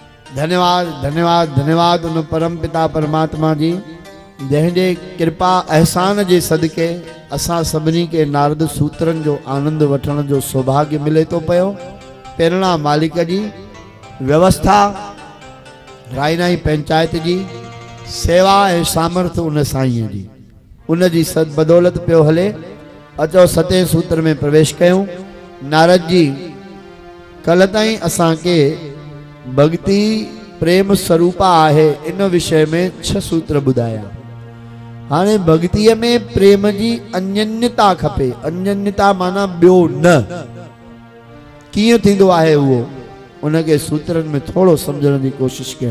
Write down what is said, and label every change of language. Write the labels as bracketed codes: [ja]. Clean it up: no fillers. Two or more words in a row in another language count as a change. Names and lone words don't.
[sd] धन्यवाद धन्यवाद धन्यवाद उन परम पिता परमात्मा जी जंहिंजे कृपा एहसान जे सदके असां सभिनी के नारद सूत्रन जो आनंद वठण जो सौभाग्य मिले तो पियो। प्रेरणा मालिक जी व्यवस्था रायनाई पंचायत जी सेवा ए सामर्थ्य उन साईं जी उन जी सद बदौलत पियो हले। अचो सतें सूत्र में प्रवेश कयूं। नारद जी कल ताईं असां के भक्ति प्रेम स्वरूपा आहे इन विषय में 6 सूत्र बुधाया। हाने भक्ति में प्रेम जी अन्यन्यता खपे। अन्यन्यता माना बियो न किए थींदो आहे वो उनके सूत्रन में थोड़ो समझण की कोशिश कयूं।